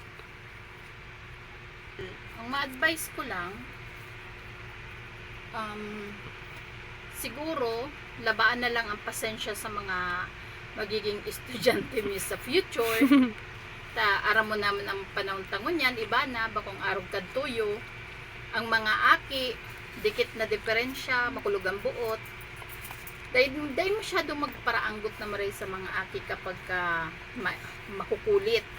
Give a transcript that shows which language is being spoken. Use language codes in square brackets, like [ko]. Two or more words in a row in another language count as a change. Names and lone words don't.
[bik] Ang ma-advise ko lang, siguro, labaan na lang ang pasensya sa mga magiging estudyante mi sa future. Aram mo naman ang panahon tangon yan, iba na, bakong araw kadtuyo. Ang mga aki, dikit na diferensya, makulog ang buot. Dahil masyado magparaanggot na maray sa mga aki kapag makukulit.